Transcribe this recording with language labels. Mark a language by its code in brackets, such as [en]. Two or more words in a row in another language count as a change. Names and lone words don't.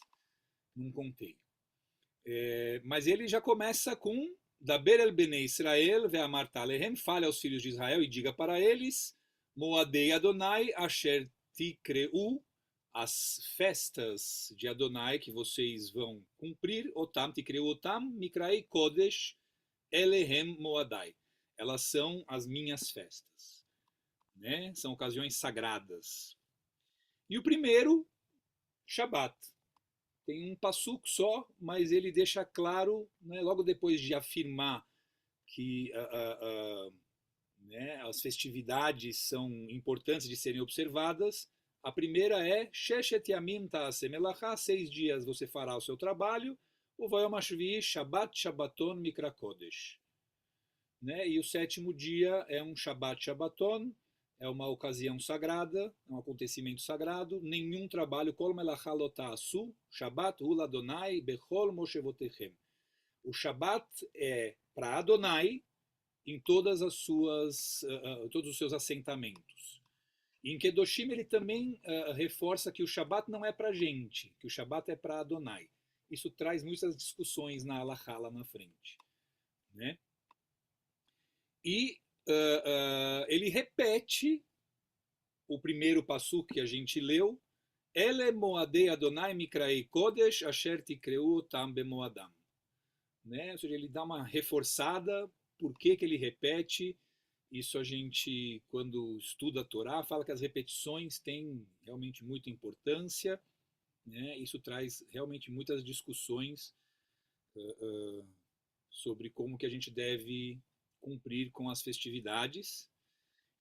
[pt] Não contei. Mas ele já começa com [he] דבר אל בני ישראל ואמרת אלהם, [pt] fale aos filhos de Israel e diga para eles, [he] מועדי אדני אשר תקראו, [pt] as festas de Adonai que vocês vão cumprir, [he] אותם תקראו אותם מקראי קודש אלה הם מועדי. [pt] Elas são as minhas festas, né? São ocasiões sagradas. E o primeiro, Shabat. Tem um passuco só, mas ele deixa claro, né, logo depois de afirmar que né, as festividades são importantes de serem observadas. A primeira é [he] ששת ימים תעשה מלאכה, [pt] 6 dias você fará o seu trabalho. [he] וביום השביעי שבת שבתון מקרא קודש. [pt] Né? E o 7º dia é um [he] שבת שבתון, [pt] é uma ocasião sagrada, é um acontecimento sagrado. Nenhum trabalho, [he] כל מלאכה לא תעשו, שבת הוא לאדני בכל מושבותיכם. [pt] O Shabbat é para Adonai em todas as suas, todos os seus assentamentos. E em Kedoshim ele também reforça que o Shabbat não é para a gente, que o Shabbat é para Adonai. Isso traz muitas discussões na Halachá lá na frente. Né? E ele repete o primeiro passuco que a gente leu, [he] אלה מועדי אדני מקראי קודש אשר תקראו אתם במועדם. [pt] Né? Ou seja, ele dá uma reforçada. Por que ele repete? Isso a gente, quando estuda a Torá, fala que as repetições têm realmente muita importância. Né? Isso traz realmente muitas discussões sobre como que a gente deve cumprir com as festividades.